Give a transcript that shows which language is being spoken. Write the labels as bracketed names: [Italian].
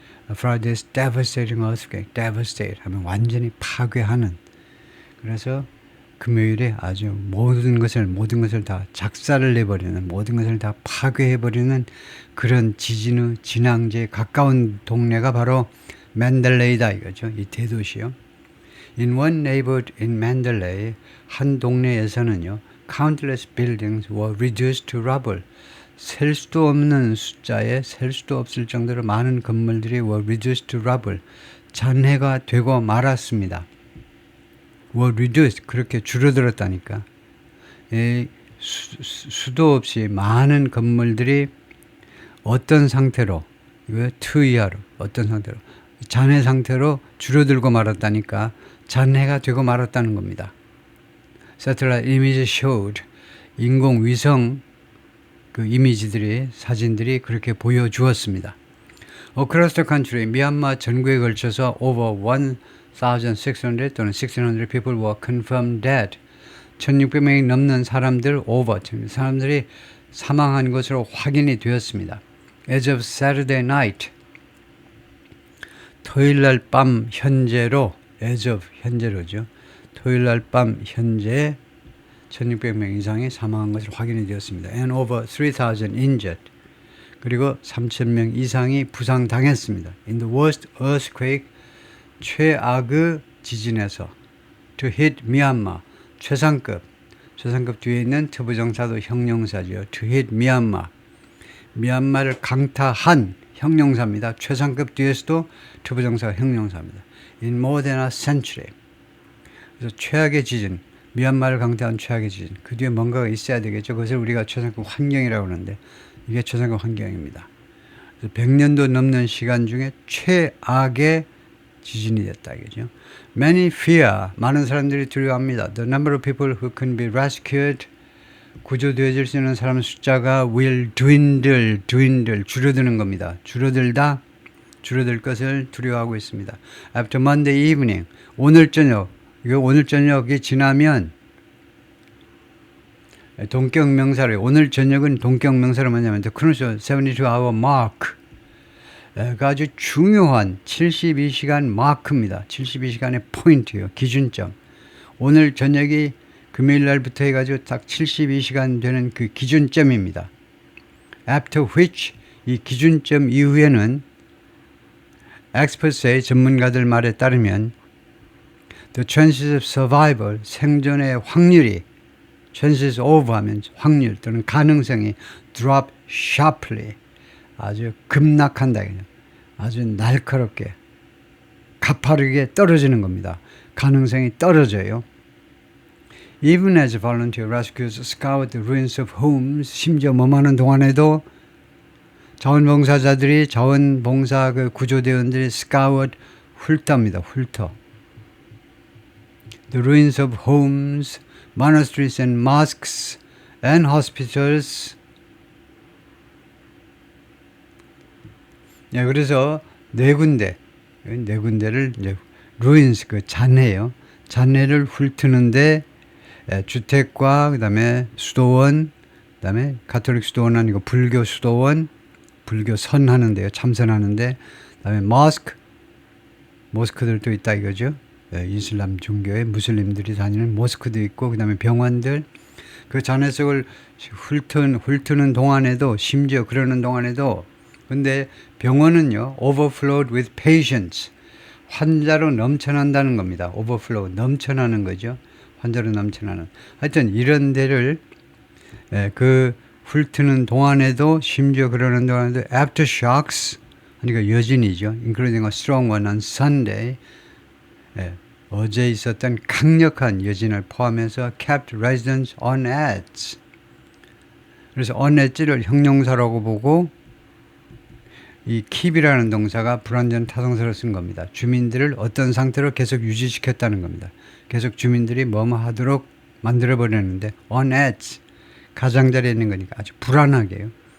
[English] For this devastating earthquake, devastate [Korean] 하면 완전히 파괴하는. 그래서 금요일에 아주 모든 것을 다 작살을 내버리는, 모든 것을 다 파괴해버리는 그런 지진 후 진앙지에 가까운 동네가 바로 맨델레이다 이거죠. 이 대도시요. [English] In one neighborhood in Mandalay, [Korean] 한 동네에서는요, [English] countless buildings were reduced to rubble. [Korean] 셀 수도 없는 숫자에 셀 수도 없을 정도로 많은 건물들이 [English] were reduced to rubble. [Korean] 잔해가 되고 말았습니다. [English] were reduced [Korean] 그렇게 줄어들었다니까. 수도 없이 많은 건물들이 어떤 상태로 이거 to 이하로 어떤 상태로 잔해 상태로 줄어들고 말았다니까. 잔해가 되고 말았다는 겁니다. [English] Satellite image showed [Korean] 인공위성 그 이미지들이 사진들이 그렇게 보여주었습니다. [English] Across the country [Korean] 미얀마 전국에 걸쳐서 [English] over 1,600 [Korean] 또는 [English] 1,600 people were confirmed dead. [Korean] 1,600명이 넘는 사람들이 사망한 것으로 확인이 되었습니다. [English] As of Saturday night, [Korean] 토요일날 밤 현재로, [English] as of [Korean] 현재로죠. 토요일날 밤 현재 1,600명 이상이 사망한 것으로 확인이 되었습니다. [English] And over 3,000 injured. [Korean] 그리고 3,000명 이상이 부상당했습니다. [English] In the worst earthquake, [Korean] 최악의 지진에서 [English] to hit Myanmar, [Korean] 최상급 뒤에 있는 투부정사도 형용사죠. [English] to hit Myanmar, [Korean] 미얀마를 강타한 형용사입니다. 최상급 뒤에서도 투부정사가 형용사입니다. [English] In more than a century. [Korean] 그래서 최악의 지진, 미얀마를 강타한 최악의 지진. 그 뒤에 뭔가가 있어야 되겠죠. 그것을 우리가 최상급 환경이라고 하는데 이게 최상급 환경입니다. 100년도 넘는 시간 중에 최악의 지진이 됐다 이거죠. [English] Many fear, [Korean] 많은 사람들이 두려워합니다. [English] The number of people who can be rescued, [Korean] 구조되어질 수 있는 사람 숫자가 [English] will dwindle, [Korean] 줄어드는 겁니다. 줄어들 것을 두려워하고 있습니다. [English] After Monday evening, [Korean] 오늘 저녁이 지나면 동격명사를 오늘 저녁은 동격명사로 뭐냐면 [English] The crucial 72-hour mark. [Korean] 아주 중요한 72시간 마크입니다. 72시간의 포인트요. 기준점. 오늘 저녁이 금요일 날부터 해가지고 딱 72시간 되는 그 기준점입니다. [English] After which [Korean] 이 기준점 이후에는 experts의 전문가들 말에 따르면 [English] the chances of survival [Korean] 생존의 확률이 [English] chances of [Korean] 하면 확률 또는 가능성이 [English] drop sharply [Korean] 아주 급락한다. 아주 날카롭게 가파르게 떨어지는 겁니다. 가능성이 떨어져요. [English] Even as volunteer rescuers scour the ruins of homes, [Korean] 심지어 머무는 동안에도 자원봉사자들이 자원봉사 그 구조대원들이 [English] scoured [Korean] 훑답니다. 훑어. [English] The ruins of homes, monasteries and mosques and hospitals. [Korean] 네, 그래서 네 군데를 이제 ruins 그 잔해요. 잔해를 훑는데 주택과 그다음에 수도원, 그다음에 가톨릭 수도원 아니고 불교 수도원, 불교 선하는데요. 참선하는데, 그다음에 모스크들도 있다 이거죠. 이슬람 종교의 무슬림들이 다니는 모스크도 있고, 그다음에 병원들, 그 잔해석을 훑는 동안에도, 심지어 그러는 동안에도, 근데 병원은요, [English] overflowed with patients, [Korean] 환자로 넘쳐난다는 겁니다. overflow, 넘쳐나는 거죠. 환자로 넘쳐나는. 하여튼 이런 데를 그 훑는 동안에도, 심지어 그러는 동안에도 aftershocks, 그러니까 여진이죠. [English] including a strong one on Sunday, [Korean] 어제 있었던 강력한 여진을 포함해서 [English] kept residents on edge. [Korean] 그래서 on edge를 형용사라고 보고, 이 keep이라는 동사가 불완전 타동사로 쓴 겁니다. 주민들을 어떤 상태로 계속 유지시켰다는 겁니다. 계속 주민들이 뭐뭐 하도록 만들어버렸는데, on edge, 가장자리에 있는 거니까 아주 불안하게요.